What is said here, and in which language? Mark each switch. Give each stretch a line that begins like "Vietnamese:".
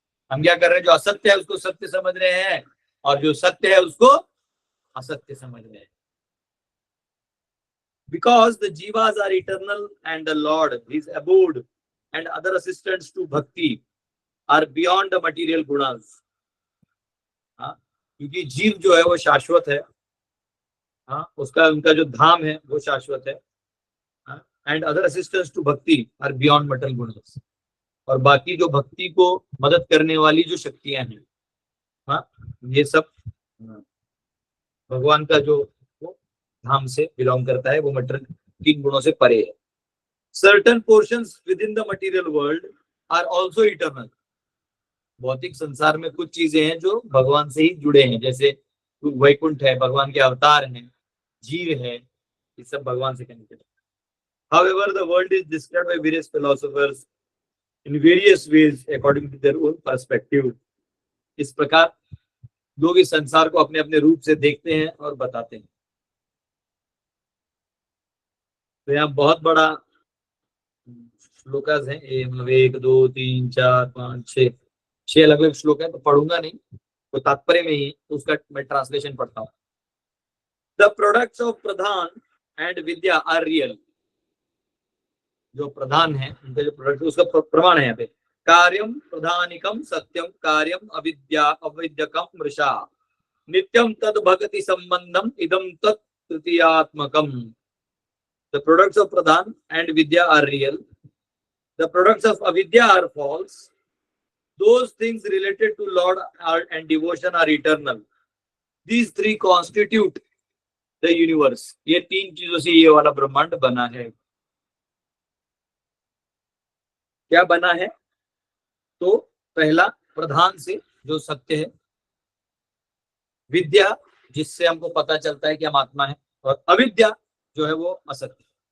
Hindi: हम क्या कर रहे हैं? जो असत्य है उसको सत्य समझ रहे हैं, और जो सत्य है उसको असत्य समझ रहे हैं।
English: Because the jivas are eternal and the Lord, his abode, and other assistants to bhakti are beyond the material gunas.
Hindi: हाँ, क्योंकि जीव जो है वो शाश्वत है। हाँ, उसका उनका जो धाम है वो शाश्वत है।
English: And other assistants to bhakti are beyond material gunas.
Hindi: और बाकी जो भक्ति को मदद करने वाली जो शक्तियां हैं, हाँ, ये सब भगवान का जो धाम से बिलोंग करता है, वो मटेरियल तीन गुणों से परे है।
English: Certain portions within the material world are also eternal.
Hindi: भौतिक संसार में कुछ चीजें हैं जो भगवान से ही जुड़े हैं, जैसे वैकुंठ है, भगवान के अवतार हैं, जीव है, ये सब भगवान से कनेक्टेड है।
English: However, the world is described by various philosophers in various ways according to their own perspective.
Hindi: इस प्रकार लोग इस संसार को अपने अपने रूप से देखते हैं और बताते हैं। तो यहाँ बहुत बड़ा श्लोकास है ये, मतलब 1 2 3 4 5 6 अलग अलग श्लोक है, तो पढ़ूंगा नहीं, तो तात्पर्य में ही उसका मैं ट्रांसलेशन पढ़ता हूँ।
English: The products of pradhan and vidya are real.
Hindi: जो प्रधान है उनका जो प्रोडक्ट, उसका प्रमाण है यहाँ पे।
Sanskrit: कार्यम प्रधानिकम सत्यम कार्यम अविद्या अविद्यकम मृषा नित्यम तद भक्ति संबंधम इदम तत् तृतीयात्मकम।
English: The products of Pradhan and Vidya are real. The products of Avidya are false. Those things related to Lord and devotion are eternal. These three constitute the universe.
Hindi: ये तीन चीजों से ये वाला ब्रह्मांड बना है। क्या बना है? तो पहला प्रधान से जो सत्य है, विद्या जिससे हमको पता चलता है कि हम आत्मा है, और अविद्या जो है वो असत्य।